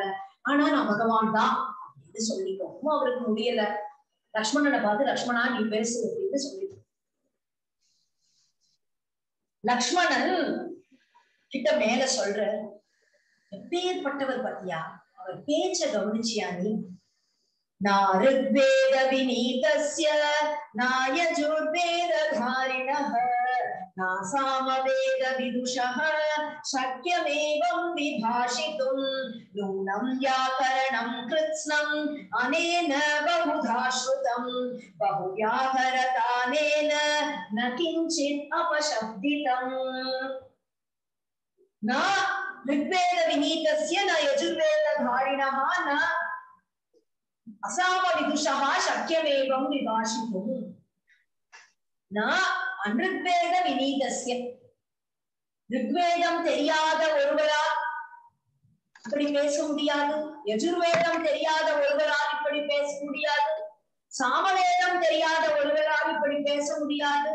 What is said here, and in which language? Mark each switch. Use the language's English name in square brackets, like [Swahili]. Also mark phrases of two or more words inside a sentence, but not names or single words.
[Tamil] ஆனா நான் பகவான் தான் அப்படின்னு சொல்லிட்டோம், அவருக்கு முடியல. லக்ஷ்மணனை பார்த்து லக்ஷ்மணா நீ பேசு அப்படின்னு சொல்லிட்டு லக்ஷ்மணன் கிட்ட மேல சொல்ற. எப்பேற்பட்டவர் பத்தியா, அவர் பேச்ச கவனிச்சியா நீ? [Sanskrit] ऋग्वेद विनीतस्य यजुर्वेदधारिणः न सामवेद विदुषः शक्यमेवं विभाषितुं नूनं व्याकरणं कृत्स्नम् अनेन बहुधा श्रुतं बहुव्याहरतानेन न किञ्चित् अपशब्दितम्। न ऋग्वेद विनीतस्य न यजुर्वेदधारिणः न असाम विदुषा शक्यमेवं विभाषितुं न अनृग्वेद विनीतस्य. [Tamil] ருக்வேதம் தெரியாத ஒருவரால் இப்படி பேச முடியாது, யஜுர்வேதம் தெரியாத ஒருவரால் இப்படி பேச முடியாது, சாமவேதம் தெரியாத ஒருவரால் இப்படி பேச முடியாது.